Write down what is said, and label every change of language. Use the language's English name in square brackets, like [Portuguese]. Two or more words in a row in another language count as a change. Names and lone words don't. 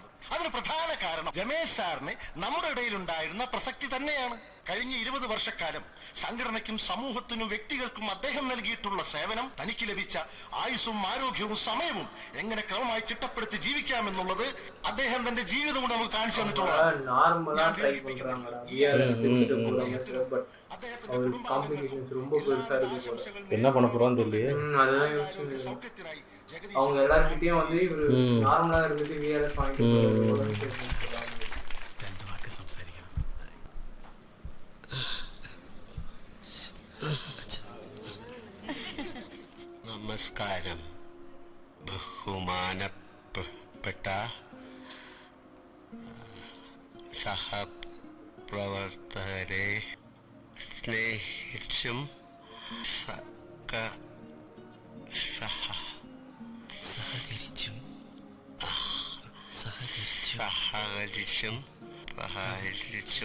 [Malayalam] അതിന് പ്രധാന കാരണം രമേശ് സാറിന് നമ്മുടെ ഇടയിലുണ്ടായിരുന്ന പ്രസക്തി തന്നെയാണ്. കഴിഞ്ഞ 20 വർഷക്കാലം സംഘടനയ്ക്കും സമൂഹത്തിനും വ്യക്തികൾക്കും അദ്ദേഹം നൽകിയിട്ടുള്ള സേവനം, തനിക്ക് ലഭിച്ച ആയുസ്സും ആരോഗ്യവും സമയവും എങ്ങനെ ക്രമമായി ചിട്ടപ്പെടുത്തി ജീവിക്കാമെന്നുള്ളത് അദ്ദേഹം തന്റെ ജീവിതം കൊണ്ട് നമുക്ക് കാണിച്ചു തന്നിട്ടുള്ളത്. [Tamil] என்ன பண்ண போறான்னு தெரியல. அவங்க எல்லார்கிட்டயும் வந்து இவரு நார்மலா இருந்துட்டு விஆர்எஸ் வாங்கிட்டு [Malayalam] നമസ്കാരം ബഹുമാനപ്പെട്ട സഹപ്രവർത്തകരെ, സ്നേഹിച്ചും സഹകരിച്ചും